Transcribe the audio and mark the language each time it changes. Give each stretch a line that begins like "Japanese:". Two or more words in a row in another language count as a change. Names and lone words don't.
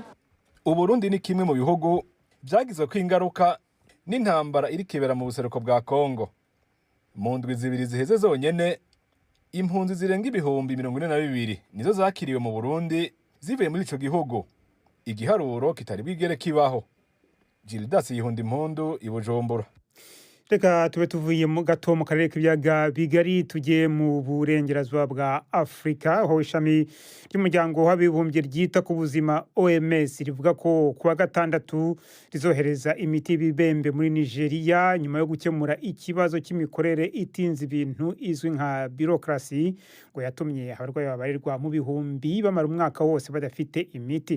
Rundi: Uburundi ni kimwe mu bihugu byagizwe ko ingaruka n'intambara iri kibera mu buseruko bwa Kongo. Mu ndwi zibiri ziheze zonyene impunzi zirenga ibihumbi 42 nizo zakiriwe mu Burundi zivuye muri ico gihugu, igiharuro kitari bwigere kibaho. Gildas Yihundi Impundu i Bujumbura. Reka tube tuvuye mu gato mu karere k'ibyaga bigari tujye mu burengerazuba bwa Afrika, aho ishami ry'umuryango w'abibumbye ryita ku buzima OMS rivuga ko kuwa gatandatu rizohereza imiti y'ibibembe muri Nigeria nyuma yo gukemura ikibazo cy'imikorere itinze ibintu izwi nka bureaucracy ngo yatumye abarwayi babarirwa mu bihumbi bamara umwaka wose badafite imiti.